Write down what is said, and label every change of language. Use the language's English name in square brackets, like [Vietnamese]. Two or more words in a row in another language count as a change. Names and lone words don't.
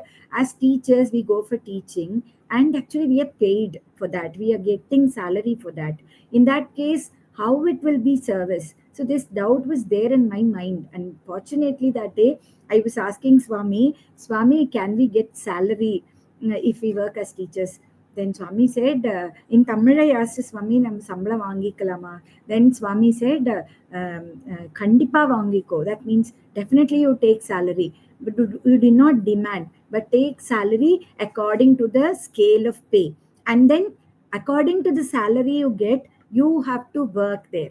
[English] As teachers, we go for teaching, and actually we are paid for that, we are getting salary for that. In that case, how it will be service? So this doubt was there in my mind, and fortunately that day I was asking Swami, can we get salary if we work as teachers? Then Swami said, in Tamil, I asked Swami, [Tamil] நாம் சம்பளம் வாங்கிக்கலாமா. [English] Then Swami said, [Tamil] கண்டிப்பா வாங்கிக்கோ. [English] That means definitely you take salary, but you do not demand, but take salary according to the scale of pay. And then according to the salary you get, you have to work there.